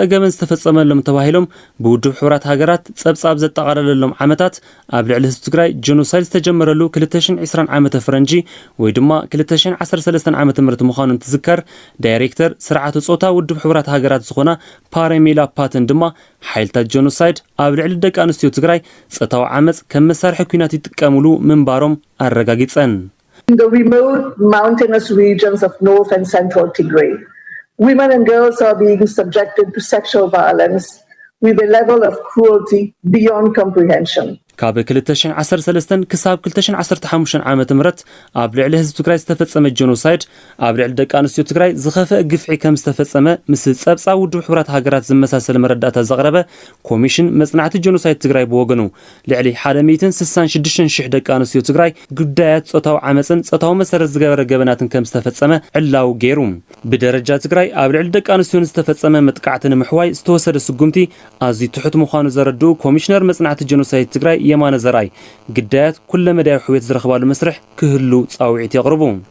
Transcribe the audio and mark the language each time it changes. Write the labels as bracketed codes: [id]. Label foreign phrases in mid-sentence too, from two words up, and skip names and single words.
[ti] ገበን ዝተፈጸመሎም ተባሂሎም ብውድብ ሕብራት ሃገራት ጸብጻብ ዘጠቓለለሎም ዓመታት ኣብ ልዕሊ ህዝቢ ትግራይ ጀኖሳይድ ዝተጀመረሉ 2020 ዓመተ ፈረንጂ ወይ ድማ 2013 ዓመተ ምህረት ምዃኑ ትዝከር ዳይሬክተር ስርዓተ ጾታ ውድብ ሕብራት ሃገራት ዝኾና ፓራሜላ ፓተን ድማ ሓይልታት ጀኖሳይድ ኣብ ልዕሊ ደቂ አንስትዮ ትግራይ ጾታዊ ዓመጽ ከም መሳርሒ ኩናት ይጥቀሙሉ ምንባሮም ኣረጋጊጸን [en] In the remote mountainous regions of north and central Tigray women and girls are being subjected to sexual violence with a level of cruelty beyond comprehension. [ti] ካብ 2013 ክሳብ 2015 ዓመተ ምህረት ኣብ ልዕሊ ህዝቢ ትግራይ ዝተፈጸመ ጀኖሳይድ ኣብ ልዕሊ ደቂ አንስትዮ ትግራይ ዝኸፈአ ግፍዒ ከም ዝተፈጸመ ምስ ጸብጻብ ውድብ ሕብራት ሃገራት ዝመሳሰለ መረዳእታ ዘቕረበ ኮሚሽን መጽናዕቲ ጀኖሳይድ ትግራይ ብወገኑ ልዕሊ 166,000 ደቂ አንስትዮ ትግራይ ጉዳያት ጾታዊ ዓመጽን ጾታዊ መሰረት ዝገበረ ገበናትን ከም ዝተፈጸመ ዕላው ገይሩ ብደረጃ ትግራይ ኣብ ልዕሊ ደቂ አንስትዮ ዝተፈጸመ መጥቃዕትን ምሕዋይ ዝተወሰደ ስጉምቲ ኣዝዩ ትሑት ምዃኑ ዘረዱ ኮሚሽነር መጽናዕቲ ጀኖሳይድ ትግራይ የማነ ዘራይ ግዳያት ኩለ መዳይ ሕውየት ዝረኽባሉ መስርሕ ክህሉ ጻውዒት ይቕርቡ